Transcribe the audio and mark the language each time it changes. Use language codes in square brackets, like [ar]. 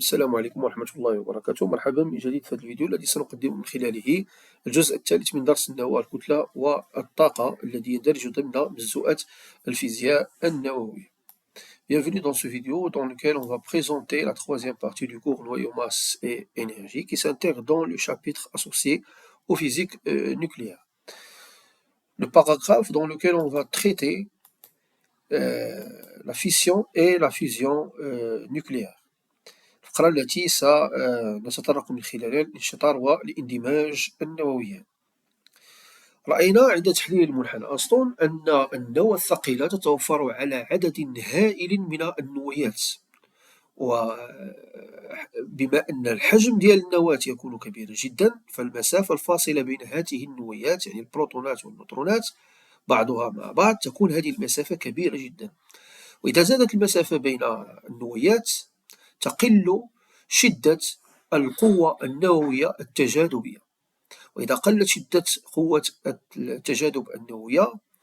[ar] السلام عليكم ورحمة الله وبركاته. مرحبا من جديد في هذا الفيديو الذي سنقدم من خلاله الجزء الثالث من درس النواة الكتلة والطاقة الذي يندرج ضمن مجزوءات الفيزياء النووية. [fr] Bienvenue dans ce vidéo dans lequel on va présenter la troisième partie du cours Noyau, masse et énergie qui s'intègre dans le chapitre associé aux physiques nucléaires. Le paragraphe dans lequel on va traiter la fission et la fusion nucléaire. [ar] الفقرة التي سنتطرق من خلالها الانشطار والاندماج النوويان. رأينا عند تحليل المنحنى أنسطون أن النواة الثقيلة تتوفر على عدد هائل من النويات، وبما أن الحجم ديال النواة يكون كبيرا جدا فالمسافة الفاصلة بين هذه النويات يعني البروتونات والنيوترونات بعضها مع بعض تكون هذه المسافة كبيرة جدا، وإذا زادت المسافة بين النويات تقل شدة القوة النووية التجاذبية، وإذا قلت شدة قوة التجاذب النووية